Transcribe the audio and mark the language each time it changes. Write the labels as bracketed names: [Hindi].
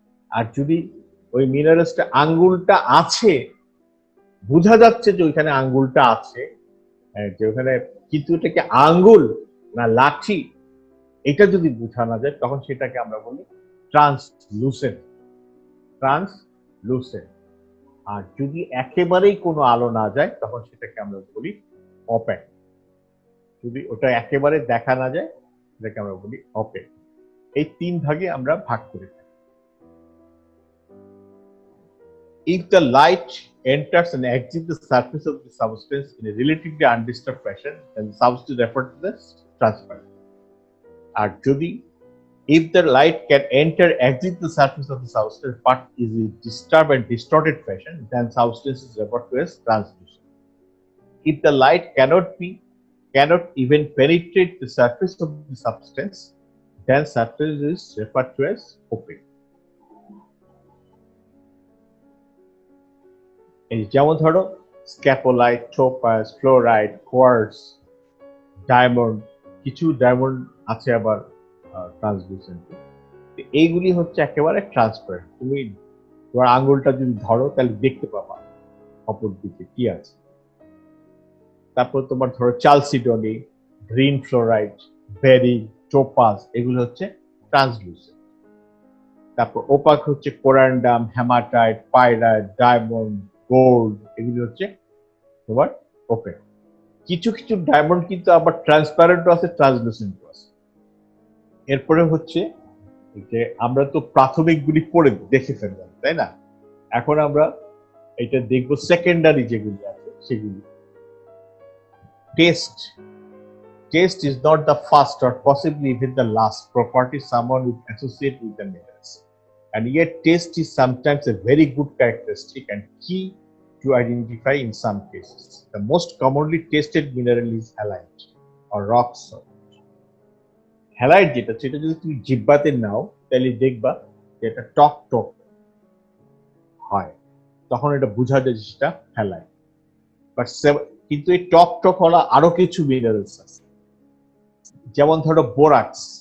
[Bangla] আর যদি ওই মিনারেলসটা আঙ্গুলটা আছে, বোঝা যাচ্ছে যে ওইখানে আঙ্গুলটা আছে, যে ওখানে, কিন্তু এটাকে আঙ্গুল না লাঠি এটা যদি বোঝা না যায় তখন সেটাকে আমরা বলি ট্রান্সলুসেন্ট। ট্রান্সলুসেন্ট। আর যদি একেবারেই কোনো আলো না যায় তখন সেটাকে আমরা বলি অপেক। যদি ওটা একেবারে দেখা না যায় সেটাকে আমরা বলি অপেক। এই তিন ভাগে আমরা ভাগ করে থাকি। [English] If the light enters and exits the surface of the substance in a relatively undisturbed fashion, then the substance is referred to as transparent. [Bangla] আর যদি [English] if the light can enter exit the surface of the substance but is in disturbed and distorted fashion, then substance is referred to as translucent. If the light cannot even penetrate the surface of the substance, then surface is referred to as opaque. [Bangla] এই যেমন ধরো স্ক্যাপোলাইট, topaz, fluoride, quartz, diamond, কিছু diamond আছে আবার translucent. এইগুলি হচ্ছে একেবারে transparent. তুমি তোমার আঙ্গুলটা যদি ধরো তাহলে দেখতে পাবা অপর দিকে কি আছে। তারপর তোমার ধরো চালসিডনি, গ্রিন ফ্লোরাইড, বেরি, টোপাজ, এগুলো হচ্ছে ট্রান্সলুসেন্ট। তারপর ওপাক হচ্ছে corundum, hematite, pyrite, diamond, gold, এগুলি হচ্ছে তোমার ওপেক। কিছু কিছু ডায়মন্ড কিন্তু আবার ট্রান্সপারেন্টও আছে, ট্রান্সলুসেন্টও আছে। এরপরে হচ্ছে যে আমরা তো প্রাথমিকগুলি পড়ে দেখে ফেললাম, তাই না? এখন আমরা এটা দেখবো সেকেন্ডারি যেগুলি আছে সেগুলি। [English] Taste is not the first or possibly even the last property someone would associate with the minerals. And yet taste is sometimes a very good characteristic and key to identify in some cases. The most commonly tasted mineral is halite or rock salt. [Bangla] Halite যেটা, সেটা যদি তুমি জিহ্বাতে নাও তাহলে দেখবা যে এটা টক টক হয়, তখন এটা বোঝা যায় যে সেটা halite। বাট কিন্তু এই টক টক হলো আরো কিছু মিনারেলস আছে, যেমন ধরো বোরাক্স।